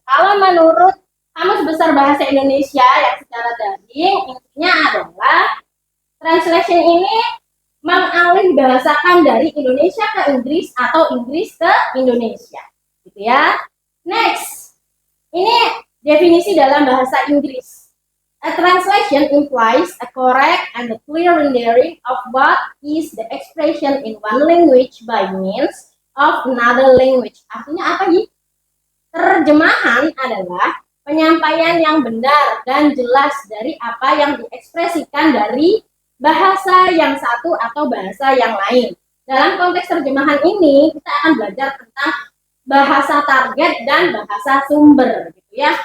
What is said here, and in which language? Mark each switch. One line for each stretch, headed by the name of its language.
Indonesian: Kalau menurut Kamus Besar Bahasa Indonesia yang secara daring, intinya adalah translation ini mengalihbahasakan dari Indonesia ke Inggris atau Inggris ke Indonesia, gitu ya. Next, ini definisi dalam bahasa Inggris.
English: A translation implies a correct and a clear rendering of what is the expression in one language by means of another language.
Indonesian: Artinya apa sih? Terjemahan adalah penyampaian yang benar dan jelas dari apa yang diekspresikan dari bahasa yang satu atau bahasa yang lain. Dalam konteks terjemahan ini, kita akan belajar tentang bahasa target dan bahasa sumber, gitu ya.